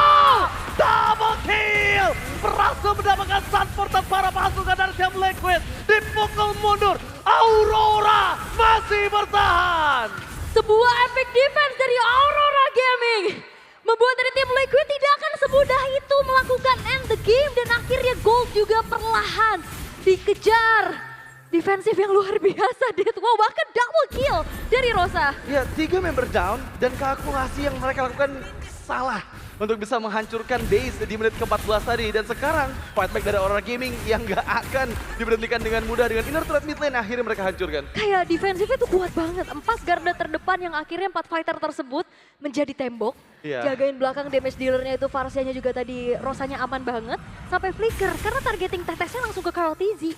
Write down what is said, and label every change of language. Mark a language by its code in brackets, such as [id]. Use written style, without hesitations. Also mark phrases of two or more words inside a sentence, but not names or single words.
[en] Double kill! [id] Berhasil mendapatkan Sanford dan para pasukan dari tim Liquid. Dipukul mundur, Aurora masih bertahan! Sebuah [en] epic defense [id] dari Aurora Gaming membuat dari tim Liquid tidak akan semudah itu melakukan [en] end the game [id] dan akhirnya gold juga perlahan dikejar. Defensif yang luar biasa, wow, bahkan [en] double kill [id] dari Rosa. Ya, 3 [en] member down [id] dan kalkulasi yang mereka lakukan salah untuk bisa menghancurkan base di menit ke-14 tadi. Dan sekarang [en] fight back [id] dari Aurora Gaming yang nggak akan diberhentikan dengan mudah dengan [en] inner threat mid lane [id] akhirnya mereka hancurkan. Kayak defensifnya tuh kuat banget, 4 garda terdepan yang akhirnya 4 fighter tersebut menjadi tembok. Iya. Jagain belakang [en] damage dealernya [id] itu Varsianya juga tadi Rosanya aman banget. Sampai flicker karena targeting tetesnya langsung ke Carl TZ.